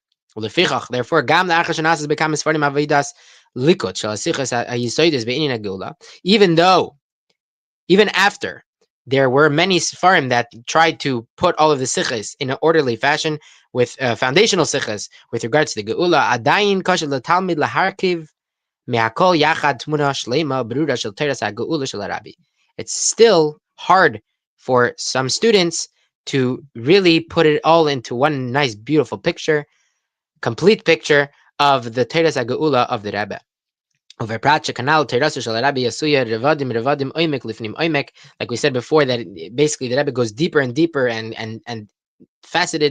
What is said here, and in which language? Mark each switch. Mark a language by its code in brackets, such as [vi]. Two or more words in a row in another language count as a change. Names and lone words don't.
[en] Therefore, even after there were many sefarim that tried to put all of the sichos in an orderly fashion with foundational sichos with regards to the Geulah, [he] עדיין קשה ל לתלמיד להרכיב מהכל יחד תמונה שלמה ברורה של תורת הגאולה של רבי. [en] It's still hard for some students to really put it all into one nice, beautiful picture, complete picture of the [he] תורת הגאולה [en] of the Rebbe. Like we said before, that basically the Rebbe goes deeper and deeper and faceted.